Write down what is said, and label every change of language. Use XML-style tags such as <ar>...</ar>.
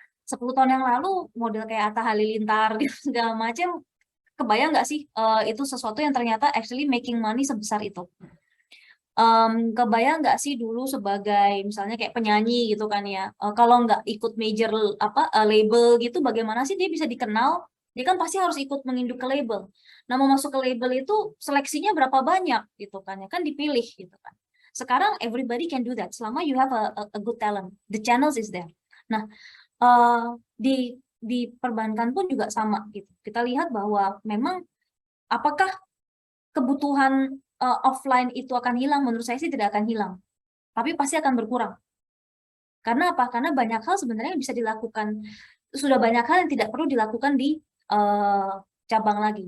<id>10 tahun yang lalu model kayak Atta Halilintar gitu segala macam, kebayang nggak sih itu sesuatu yang ternyata</id> <en>actually making money</en> <id>sebesar itu? Kebayang nggak sih dulu sebagai misalnya kayak penyanyi gitu kan ya, kalau nggak ikut major label gitu, bagaimana sih dia bisa dikenal? Dia kan pasti harus ikut menginduk ke label. Nah, mau masuk ke label itu seleksinya berapa banyak gitu kan ya, kan dipilih gitu kan. Sekarang</id> <en>everybody can do that</en> <id>selama</id> <en>you have a good talent, the channels is there.</en> <id>Nah, di perbankan pun juga sama gitu. Kita lihat bahwa memang apakah kebutuhan offline itu akan hilang? Menurut saya sih tidak akan hilang, tapi pasti akan berkurang. Karena apa? Karena banyak hal sebenarnya bisa dilakukan, sudah banyak hal yang tidak perlu dilakukan di cabang lagi.</id>